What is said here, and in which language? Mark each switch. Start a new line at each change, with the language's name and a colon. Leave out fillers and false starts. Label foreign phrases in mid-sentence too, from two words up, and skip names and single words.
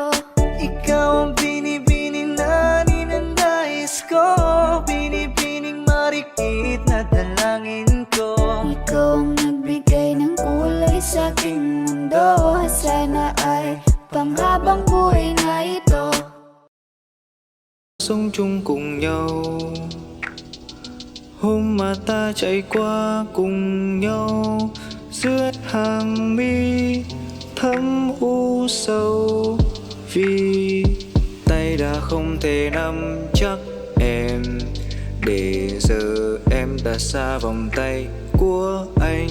Filipino: Ikaw ang binibining na ninanais ko, binibining marikit na dalangin ko. Ikaw ang nagbigay ng kulay sa aking mundo, sana ay panghabang buhay na ito.
Vietnamese: Sống chung cùng nhau, hôm mà ta chạy qua cùng nhau, giữa hàng mi thấm u sầu. Vì tay đã không thể nắm chắc em, để giờ em đã xa vòng tay của anh.